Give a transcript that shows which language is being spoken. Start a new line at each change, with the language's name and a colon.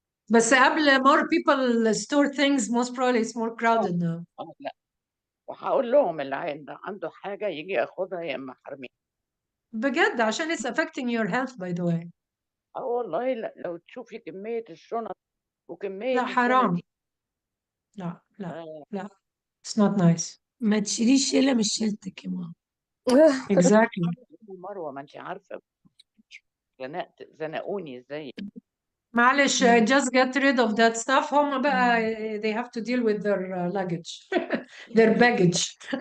Arabic: بس قبل
English: more people store things, most probably it's more crowded now.
Arabic: لا. وهقول لهم اللي عنده حاجة يجي ياخدها يا إما حرميها. بجد، عشان
English: it's affecting your health by the way.
Arabic: والله لو تشوفي كمية الشنط وكمية لا حرام. لا
English: it's not nice.
Arabic: ما تشيليش شيلة مش شيلتك يا ماما.
English: Exactly.
Arabic: مروة، ما انت عارفة زنقوني ازاي. معلش,
English: just get rid of that stuff.
Arabic: هم بقى
English: they have to deal with their luggage, their baggage.